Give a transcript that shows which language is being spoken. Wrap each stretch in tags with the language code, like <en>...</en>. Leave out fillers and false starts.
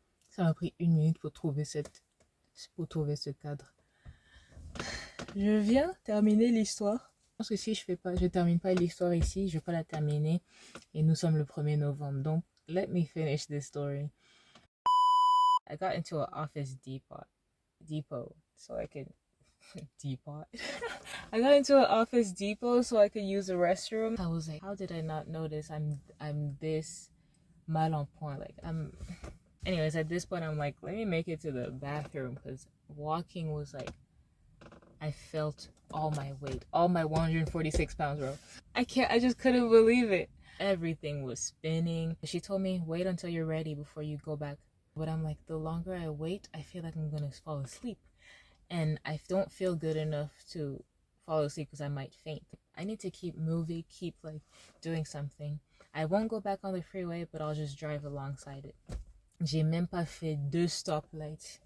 <fr>Ça m'a pris 1 minute pour trouver ce cadre. Je viens terminer l'histoire. Je pense que si je termine pas l'histoire ici, je vais pas la terminer. Et nous sommes le 1er novembre. Donc,</fr> <en>let me finish this story. I got into an office depot so I could depot. I got into an office depot so I could use the restroom. I was like, how did I not notice I'm this</en> <fr>mal en point?</fr> <en>Like anyways, at this point I'm like, let me make it to the bathroom because walking was like, I felt all my weight, all my 146 pounds, bro. I just couldn't believe it. Everything was spinning. She told me, wait until you're ready before you go back. But I'm like, the longer I wait, I feel like I'm gonna fall asleep. And I don't feel good enough to fall asleep because I might faint. I need to keep moving, keep like doing something. I won't go back on the freeway, but I'll just drive alongside it.</en> <fr>J'ai même pas fait 2 stoplights.</fr>